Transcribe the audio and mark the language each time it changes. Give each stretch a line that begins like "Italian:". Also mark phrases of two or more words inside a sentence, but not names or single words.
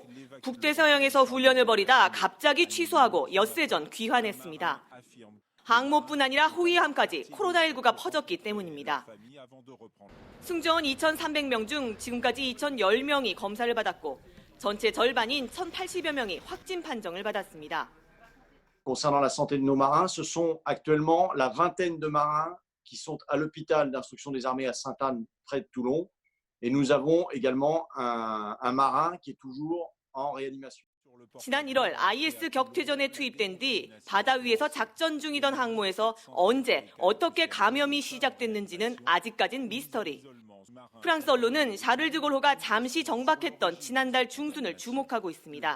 Korean: 북대서양에서 훈련을 벌이다 갑자기 취소하고 엿새 전 귀환했습니다. 항모뿐 아니라 호위함까지 코로나19가 퍼졌기 때문입니다. 승조원 2,300명 중 지금까지 2,010명이 검사를 받았고 전체 절반인 1,080여 명이 확진 판정을 받았습니다.
French: Concernant la santé de nos marins, ce sont actuellement la vingtaine de marins qui sont à l'hôpital d'instruction des armées à Sainte-Anne, près de Toulon. Et nous avons également un marin qui est toujours en réanimation.
Korean: 지난 1월 IS 격퇴전에 투입된 뒤 바다 위에서 작전 중이던 항모에서 언제 어떻게 감염이 시작됐는지는 아직까진 미스터리. 프랑스 언론은 샤를 드골호가 잠시 정박했던 지난달 중순을 주목하고 있습니다.